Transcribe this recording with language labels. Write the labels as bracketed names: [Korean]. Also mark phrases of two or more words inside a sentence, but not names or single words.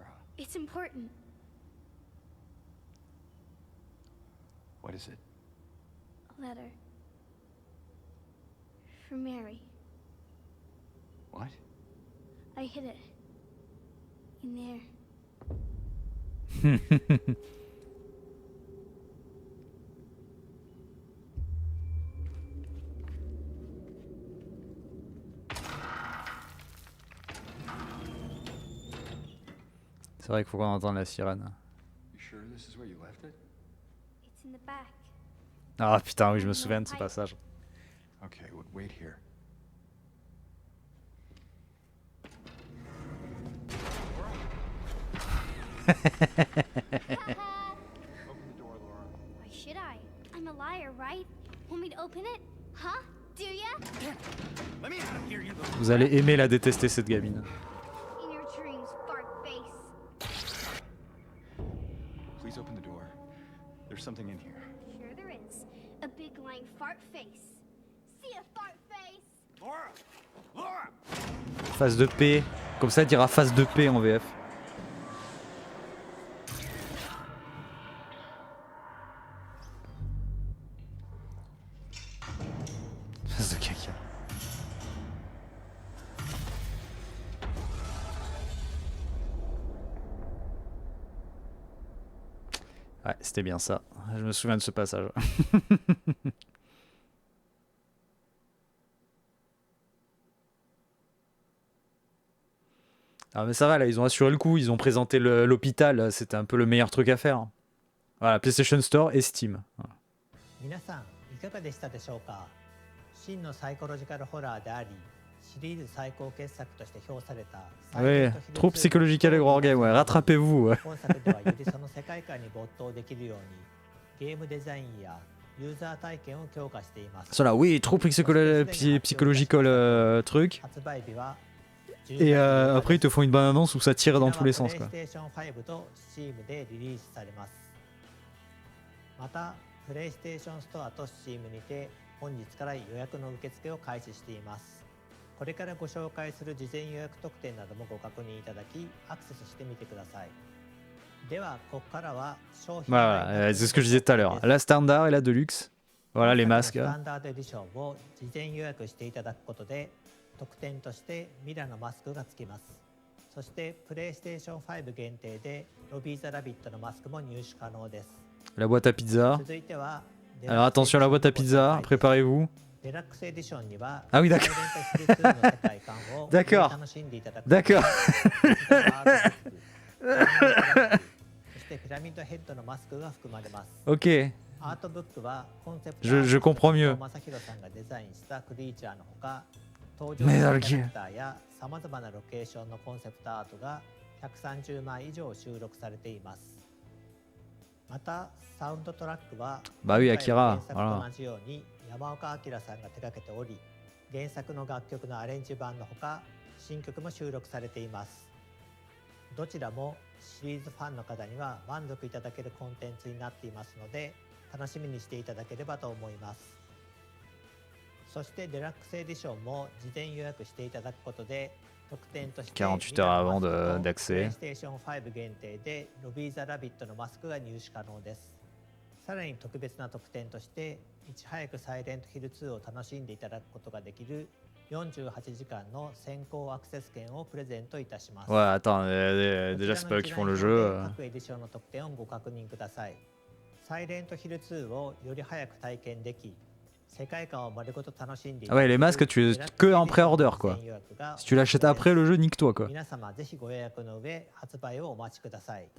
[English] It's important. what is it? A letter. For Mary. What? I hid it. In there. [French] C'est vrai qu'il faut qu'on entende la sirène. [English] You sure this is where you left it? It's in the back. [French] Ah putain, oui, je me souviens de ce passage. [English] Okay, wait here. Open the door, Laura. Why should I? I'm a liar, right? Want me to open it? Huh? Do ya? Let me out of here, you little... [French] Vous allez aimer la détester, cette gamine. [English] In your dreams, fart face. Please open the door. There's something in here. Sure there is. A big lying fart face. See a fart face? Laura! Laura! [French] Phase de P. Comme ça, elle dira phase de P en VF. Phase de caca. Ouais, c'était bien ça. Je me souviens de ce passage. Ah mais ça va là, ils ont assuré le coup, ils ont présenté l'hôpital, c'était un peu le meilleur truc à faire. Voilà, PlayStation Store et Steam. Voilà. [Japanese] 皆さんいかがでしたでしょうか。真のサイコロジカルホラーでありシリーズ最高傑作として評された [French] Ouais, trop psychological et [English] horror game, [French] ouais, rattrapez-vous. Ouais. [Japanese] 本作ではよりその世界観に没頭できるようにゲームデザインやユーザー体験を強化しています。 [French] Cela, oui, trop psychological truc. [Japanese] 発売日は [French] Et après ils te font une bonne annonce où ça tire dans tous les sens quoi. [Japanese] PlayStation 5と Steam でリリースされます。また PlayStation Store と Steam にて本日から予約の受付を開始しています。これからご紹介する事前予約特典などもご確認いただきアクセスしてみてください。ではここからは商品 [French] Voilà, c'est ce que je disais tout à l'heure. La standard et la deluxe. Voilà les masques. [Japanese] スタンダードエディションを事前予約していただくことで特典としてミラのマスクがつきます。そしてプレイステーション5限定でロビー・ザ・ラビットのマスクも入手可能です。 [French] La boîte à pizza. [Japanese] 続いては [French] Alors attention à la boîte à pizza, préparez-vous. [Japanese] デラックスエディションには [French] Ah oui, d'accord. [Japanese] サイレントヒル2の世界観を [French] D'accord. [Japanese] 楽しんでいただく [French] D'accord. [Japanese] そしてピラミッドヘッドのマスクが含まれます。 [French] Ok. [Japanese] アートブックはコンセプト [French] Je comprends mieux. [Japanese] 正弘さんがデザインしたクリーチャーのほか登場メダルキャラクターやさまざまなロケーションのコンセプトアートが130枚以上収録されています。またサウンドトラックは [French] Bah oui, Akira. [Japanese] 原作と [French] Voilà. [Japanese] 同じように山岡明さんが手掛けており原作の楽曲のアレンジ版のほか新曲も収録されています。どちらもシリーズファンの方には満足いただけるコンテンツになっていますので楽しみにしていただければと思います。そしてデラックスエディションも事前予約していただくことで特典として [French] 48 heures avant d'accès. [Japanese] PlayStation 5限定でロビー・ザ・ラビットのマスクが入手可能です。さらに特別な特典としていち早くサイレントヒル2を楽しんでいただくことができる48時間の先行アクセス券をプレゼントいたします。 [French] Ouais, attends, déjà c'est pas eux qui font le jeu. [Japanese] 各エディションの特典をご確認ください。サイレントヒル2をより早く体験でき、世界観を丸ごと楽しんでいた Ah だ [French] ouais, [Japanese] け [French] les [Japanese] る [French] masques, tu es que en pré-order quoi. Si tu l'achètes après le jeu, nique-toi quoi. [Japanese] 皆様ぜひご予約の上発売をお待ちください。